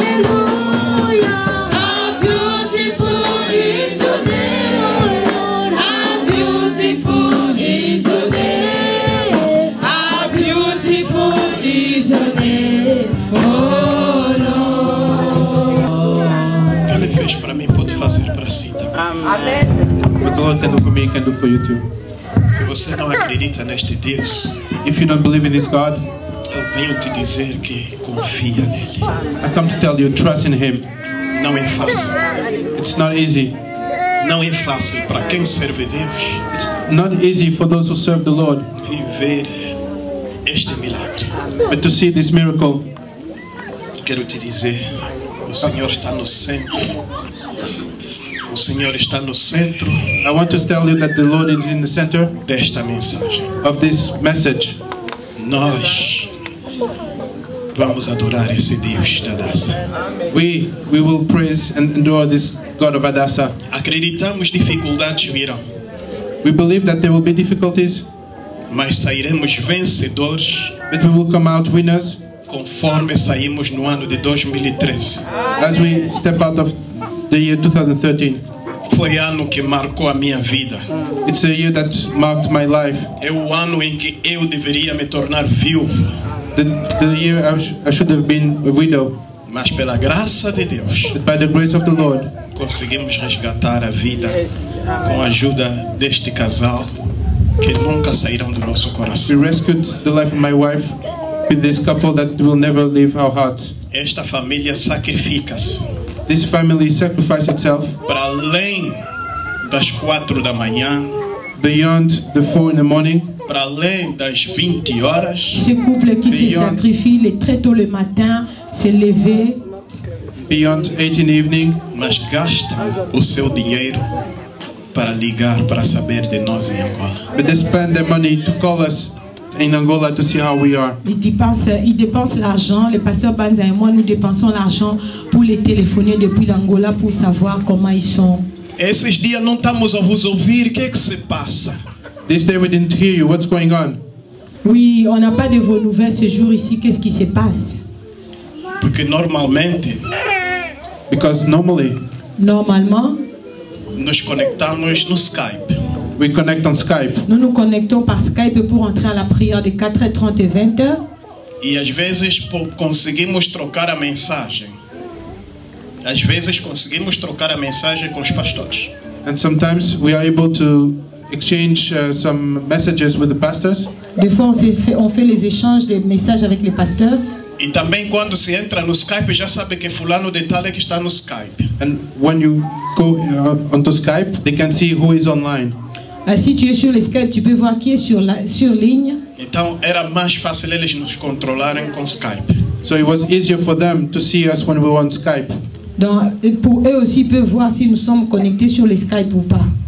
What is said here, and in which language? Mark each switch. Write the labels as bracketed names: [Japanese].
[English] Hallelujah. How beautiful is your name, oh Lord. How beautiful is your name. How beautiful is your name, oh Lord. [Portuguese] O que ele fez para mim pode fazer para si também. [English] What the Lord can do for me, he can do for you too. [Portuguese] Se você não acredita neste Deus, [English] If you don't believe in this God, [Portuguese] eu venho te dizer que confia nele. [English] I come to tell you, trust in him. [Portuguese] Não é fácil. [English] It's not easy. [Portuguese] Não é fácil para quem serve Deus [English] It's not easy for those who serve the Lord, [Portuguese] viver este milagre. [English] but to see this miracle, [Portuguese] Quero te dizer, o Senhor está no centro. O Senhor está no centro [English] I want to tell you that the Lord is in the center [Portuguese] desta mensagem. [English] of this message. [Portuguese] Nós vamos adorar esse Deus da Daça. [English] We will praise and adore this God of Hadassah. [Portuguese] Acreditamos dificuldades virão, [English] We believe that there will be difficulties, [Portuguese] mas sairemos vencedores [English] but we will come out winners [Portuguese] conforme saímos no ano de 2013. [English] as we step out of the year 2013. [Portuguese] Foi ano que marcou a minha vida. [English] It's a year that marked my life. [Portuguese] É o ano em que eu deveria me tornar viúvo, [English] The year I should have been a widow, [Portuguese] mas pela graça de Deus [English] but by the grace of the Lord, [Portuguese] conseguimos resgatar a vida com a ajuda deste casal que nunca sairão do nosso [English] we [Portuguese] coração. [English] rescued the life of my wife with this couple that will never leave our hearts. [Portuguese] Esta família sacrifica-se [English] This family sacrificed itself [Portuguese] para além das 4 da manhã, [English] beyond the 4 in the morning, [Portuguese] para além das 20 horas, [French] Ce couple qui se [English] Beyond. [French] sacrifie très tôt le matin, se lever, [English] beyond 8 in the evening, [Portuguese] mas gastam o seu dinheiro para ligar, para saber de nós em Angola. [English] but they spend their money to call us in Angola to see how we are. [French] ils dépensent l'argent. Le pasteur Banza et moi, nous dépensons l'argent pour les téléphoner depuis l'Angola pour savoir comment ils sont. [Portuguese] Esses dias não estamos a vos ouvir, o que é que se passa? [English] This day we didn't hear you. What's going on? [French] Oui, on n'a pas de vos nouvelles ce jour ici. Qu'est-ce qui se passe? [Portuguese] Porque normalmente [English] Because normally [French] Normalement, [Portuguese] nos conectamos no Skype. [English] we connect on Skype [French] nous nous connectons par Skype pour entrer à la prière de 4h30 et 20h. [Portuguese] E às vezes conseguimos trocar a mensagem, Às vezes conseguimos trocar a mensagem com os pastores. [English] And sometimes we are able to exchange some messages with the pastors. [French] Des fois, on fait les échanges de messages avec les pasteurs. [Portuguese] E também quando se entra no Skype já sabe que fulano de tal é que está no Skype. [English] And when you go onto Skype, they can see who is online. [French] Si tu es sur le Skype, tu peux voir qui est sur ligne. [Portuguese] Então era mais fácil eles nos controlarem com Skype. [English] So it was easier for them to see us when we were on Skype. [French] Donc, pour eux aussi, ils peuvent voir si nous sommes connectés sur le Skype ou pas.